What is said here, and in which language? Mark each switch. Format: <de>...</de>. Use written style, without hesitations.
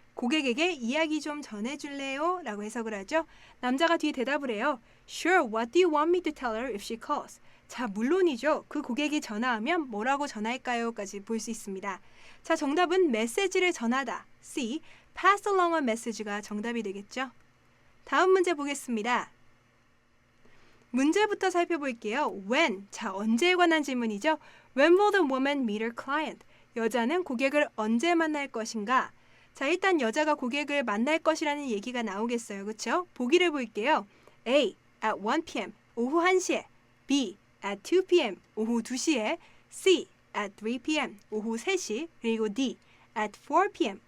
<ko>고객에게 이야기 좀 전해줄래요? 라고 해석을 하죠. 남자가 뒤에 대답을 해요.</ko> <en>Sure, what do you want me to tell her if she calls?</en> <ko>자, 물론이죠. 그 고객이 전화하면 뭐라고 전할까요? 까지 볼 수 있습니다. 자, 정답은 메시지를 전하다.</ko> <en>C. Pass along a message가</en> <ko>정답이 되겠죠. 다음 문제 보겠습니다. 문제부터 살펴볼게요. When, 자, 언제에 관한 질문이죠.</ko> <en>When will the woman meet her client?</en> <ko>여자는 고객을 언제 만날 것인가? 자, 일단 여자가 고객을 만날 것이라는 얘기가 나오겠어요. 그렇죠? 보기를 볼게요.</ko> <en>A. At 1 p.m.</en> <ko>오후 1시에.</ko> <en>B. At 2 p.m.</en> <ko>오후 2시에.</ko> <en>C. At 3 p.m.</en> <ko>오후 3시. 그리고</ko> <en>D. At 4 p.m.</en>